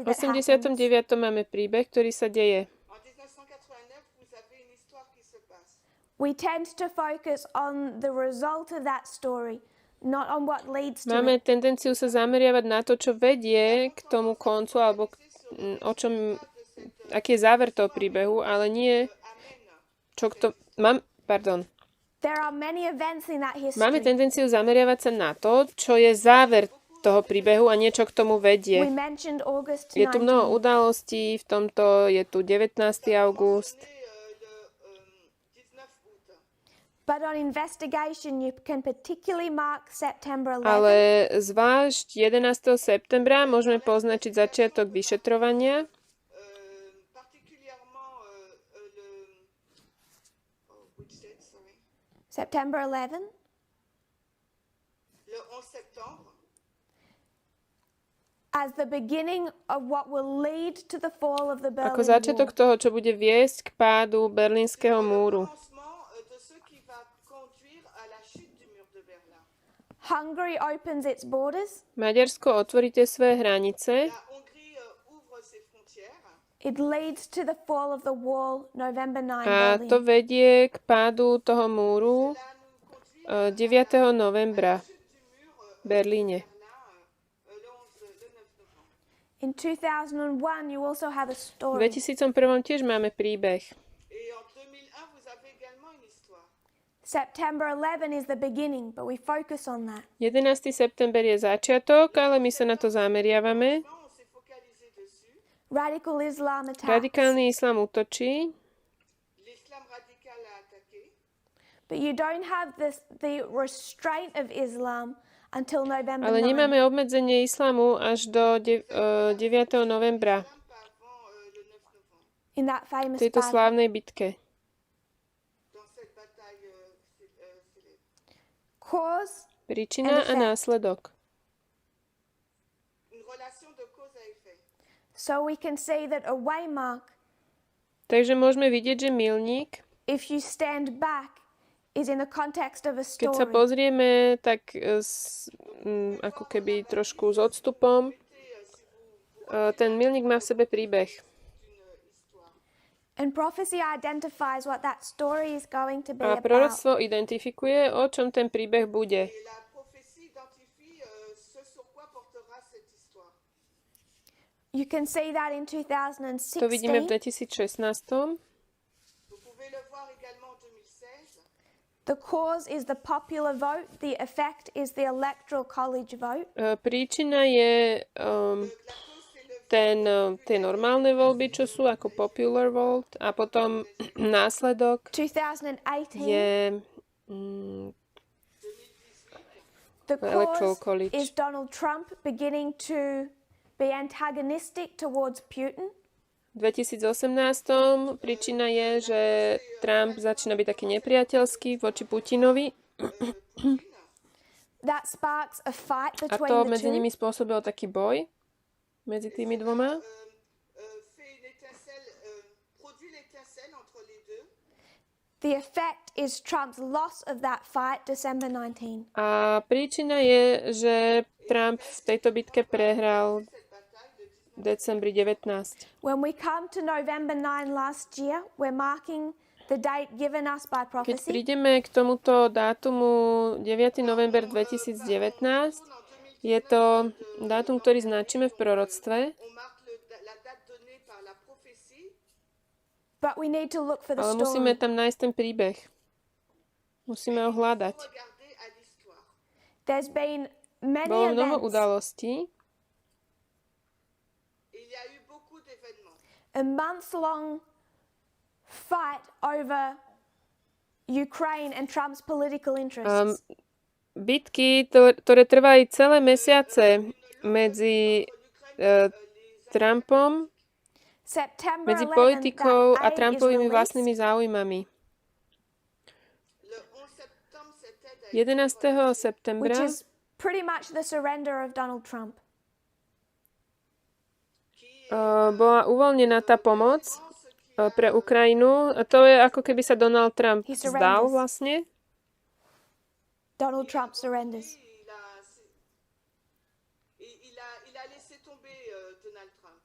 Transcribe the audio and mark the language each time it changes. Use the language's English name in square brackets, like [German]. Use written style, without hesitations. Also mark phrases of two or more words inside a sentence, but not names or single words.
[Slovak] V [English] that happens. 89. [Slovak] máme príbeh, ktorý sa deje. [English] We tend to focus on the result of that story, not on what leads to [Slovak] Máme [English] it. [Slovak] tendenciu sa zameriavať na to, čo vedie k tomu koncu, alebo o čom, aký je záver toho príbehu, ale nie, čo k pardon. [English] There are many events in that [Slovak] Máme [English] history. [Slovak] tendenciu zameriavať sa na to, čo je záver toho príbehu a niečo k tomu [English] We [Slovak] vedie. [English] mentioned August [Slovak] Je tu mnoho [English] 19. [Slovak] udalostí, v tomto je tu 19. august. [English] But on investigation, you can particularly mark September 11. [Slovak] Ale zvlášť 11. septembra môžeme poznačiť začiatok vyšetrovania. [English] September 11. [French] le 11 septembre, [English] as the beginning of what will lead to the fall of the [Slovak] ako [English] Berlin [Slovak] začiatok [English] Wall. [Slovak] toho, čo bude viesť k pádu Berlínskeho múru. [French] commencement de ce qui va conduire à la chute du mur de Berlin. [English] Hungary opens its borders. [Slovak] Maďarsko, otvoríte svoje hranice. [French] La Hongrie ouvre ses frontières. [English] It leads to the fall of the wall, November 9, [Slovak] A [English] Berlin. [Slovak] to vedie k pádu toho múru [French] Cela nous conduit [Slovak] 9. novembra [French] chute du mur [Slovak] v Berlíne. [French] Berlin le 9 novembre. [English] In 2001, you also have a [Slovak] V [English] story. [Slovak] 2001 tiež máme príbeh. [French] Et en 2001, vous avez également une histoire. [English] September 11 is the beginning, but we focus on that. [Slovak] 11. september je začiatok, ale my sa na to zameriavame. [French] Non, on s'est focalisé dessus. [English] Radical Islam attacks. [Slovak] Radikálny islám útočí, [French] L'islam radical a attaqué. [English] But you don't have the restraint of Islam until November [Slovak] ale [English] 9. [Slovak] nemáme obmedzenie islamu až do 9. novembra [French] Pas avant le 9 novembre. [English] In that [Slovak] v [English] famous [Slovak] tejto [English] battle. [Slovak] slávnej bitke. [French] Dans cette bataille célèbre. [English] Cause [Slovak] Príčina a následok. [French] Une relation de cause à effet. [English] So we can see that a waymark, [Slovak] Takže môžeme vidieť, že milník, [English] if you stand back, is in the context of a [Slovak] keď sa [English] story. [Slovak] pozrieme, tak ako keby trošku s odstupom, ten milník má v sebe príbeh. [English] And prophecy identifies what that story is going to be [Slovak] A [English] about. [Slovak] proroctvo identifikuje, o čom ten príbeh bude. [French] Et la prophétie identifie ce sur quoi portera cette histoire. [English] You can see that in [Slovak] To vidíme v [English] 2016. [Slovak] 2016. [French] Vous pouvez le voir également en 2016. [English] The cause is the popular vote. The effect is the electoral college vote. [Slovak] Príčina je [French] La cause, c'est le [Slovak] tie normálne voľby, čo sú ako [English] popular vote, [Slovak] a potom následok [English] 2018. [Slovak] je [English] The electoral cause college. is Donald Trump beginning to be antagonistic towards Putin. [Slovak] V 2018. Príčina je, že Trump začína byť taký nepriateľský voči Putinovi [English] That sparks a fight [Slovak] a [English] between [Slovak] to [English] the [Slovak] medzi [English] two. [Slovak] nimi spôsobilo taký boj medzi tými dvoma. [French] fait une étincelle, produit l'étincelle entre les deux. [English] The effect is Trump's loss of that fight December 19. [Slovak] A príčina je, že Trump v tejto bitke prehral v decembri 19. [English] When we come to November 9 last year, we're marking the date given us by [Slovak] Keď [English] prophecy. [Slovak] prídeme k tomuto dátumu 9. november 2019, je to dátum, ktorý značíme v proroctve, [French] On marque la date donnée par la prophétie. [English] But we need to look for the [Slovak] ale musíme [English] story. [Slovak] tam nájsť ten príbeh. Musíme ho hľadať. [French] Regardez à l'histoire. [English] There's been many [Slovak] Bolo mnoho [English] events, [Slovak] udalostí. [French] Il y a eu beaucoup d'événements. [English] a month-long fight over Ukraine and Trump's political interests. [Slovak] Bitky, ktoré trvali celé mesiace medzi Trumpom, [English] September [Slovak] medzi [English] 11, [Slovak] politikou [English] that [Slovak] a [English] aid is [Slovak] Trumpovými [English] released. [Slovak] vlastnými záujmami. [French] Le 11 septembre, c'était [Slovak] 11. [English] Which [Slovak] septembra [English] is pretty much the surrender of Donald Trump. [Slovak] bola uvoľnená tá pomoc pre Ukrajinu. To je ako keby sa Donald Trump [English] He [Slovak] vzdal [English] surrenders. [Slovak] vlastne. [English] Donald Trump surrenders. [French] il a laissé tomber Donald Trump.